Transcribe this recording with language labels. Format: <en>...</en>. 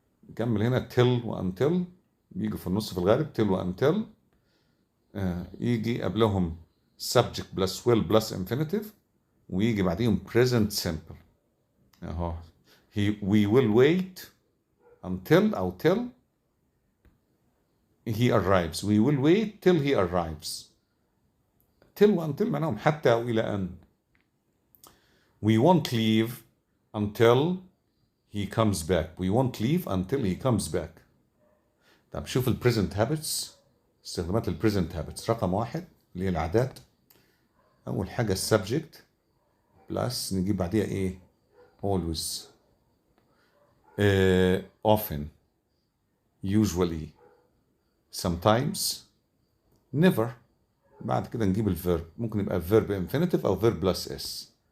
<ar>نكمل هنا till وuntil بيجوا في النص في الغالب till وuntil. يجي قبلهم subject plus will plus infinitive ويجي بعديهم present simple. اهو</ar> <en>we will wait until</en> <ar>أو</ar> <en>till he arrives. we will wait till he arrives.</en> <ar>till وuntil معناهم حتى أو إلى أن.</ar> <en>we won't leave until he comes back. we won't leave until he comes back.</en> <ar>طب شوف ال present habits. استخدامات ال present habits رقم 1 اللي هي العادات. أول حاجة subject plus نجيب بعديها إيه always, often, usually, sometimes, never. بعد كده نجيب الفيرب. ممكن يبقى verb infinitive أو verb plus s.</ar>